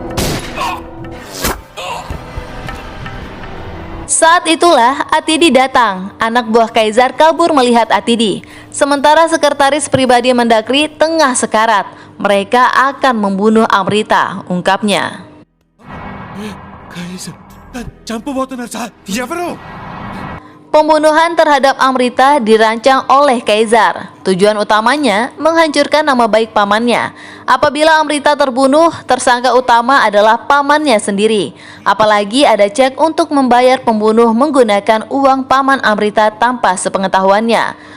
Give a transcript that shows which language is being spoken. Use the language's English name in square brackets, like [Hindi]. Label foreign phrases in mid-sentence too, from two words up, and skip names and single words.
[Indonesian] Saat itulah Atidi datang. Anak buah Kaizar kabur melihat Atidi. Sementara sekretaris pribadi Mendagri tengah sekarat. Mereka akan membunuh Amrita, ungkapnya. [Telugu] చంపబోతున్నారు సార్ ఎవరు [Indonesian] Pembunuhan terhadap Amrita dirancang oleh Kaizar. Tujuan utamanya menghancurkan nama baik pamannya. Apabila Amrita terbunuh, tersangka utama adalah pamannya sendiri. Apalagi ada cek untuk membayar pembunuh menggunakan uang paman Amrita tanpa sepengetahuannya.